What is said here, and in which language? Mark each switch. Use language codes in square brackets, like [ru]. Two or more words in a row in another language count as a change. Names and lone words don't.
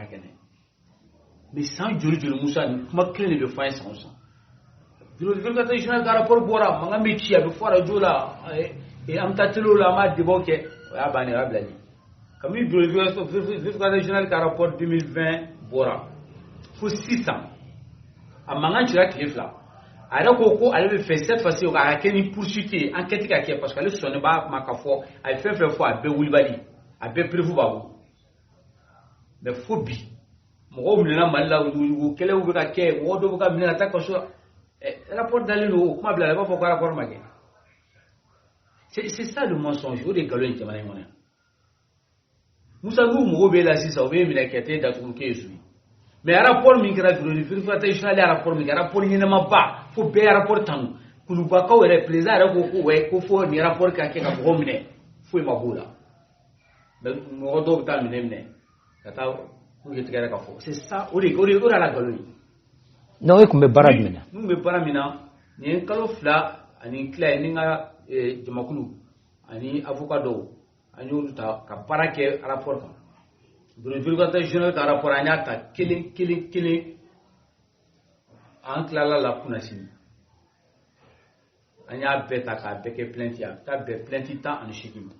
[bm] kɛ n'a ye mais san joli Musa nin kuma kelen de bɛ fɔ an ye san o san [fr] bureau de vérificateur général [bm] ka rapport bɔra mankan bɛ ci a bɛ fɔ radio la an bɛ taa télé la an b'a débat kɛ o y'a bannen o y'a bilalen kabini [fr] bureau de vérificateur général [bm] ka rapport 2020 bɔra fo sisan a mankan cira tile 2 a yɛrɛ ko ale bɛ fɛ [fr] cette fois-ci [bm] o ka kɛ ni poursuite ye enquête ka kɛ [fr] parce que [bm] ale sɔnnen b'a ma ka fɔ a ye fɛn fɛn fɔ a bɛɛ wulibali a bɛɛ prévu b'a bolo mais fo bi mɔgɔw minɛna Mali la yugu kɛlɛw bɛ ka kɛ mɔgɔ dɔw bɛ ka minɛ ka taa kaso rapport dalen don o kuma bila i b'a fɔ ko rapport ma kɛ [fr] c'est ça le mensonge [bm] o de nkalon ye jamana in kɔnɔ Musa n'u mɔgɔw b'e la sisan o b'e minɛ kɛ t'e datugu k'e ye su ye mais rapport min kɛra [fr] bureau de vérificateur général [bm] rapport min kɛra rapport ɲɛnamaba fo bɛɛ rapport tanu kulubakaw yɛrɛ président yɛrɛ ko fo nin rapport ka kɛ ka mɔgɔw minɛ foyi ma b'o la mais mɔgɔ dɔw bɛ taa minɛ ka taa k'u ye tigɛ yɛrɛ ka fɔ [fr] c'est ça [bm] o de la nkalon ye donc e tun bɛ baara jumɛn na n tun bɛ baara min na nin ye kalo 2 ani tila ye ni n ka jamakulu ani avocat dɔw an y'olu ta ka baara kɛ rapport kan [fr] bureau de vérificateur général [bm] ka rapport an y'a ta kelen an tilala la kunasini an y'a bɛɛ ta k'a bɛɛ kɛ plainte a bɛ taa bɛn plainte 18 ma.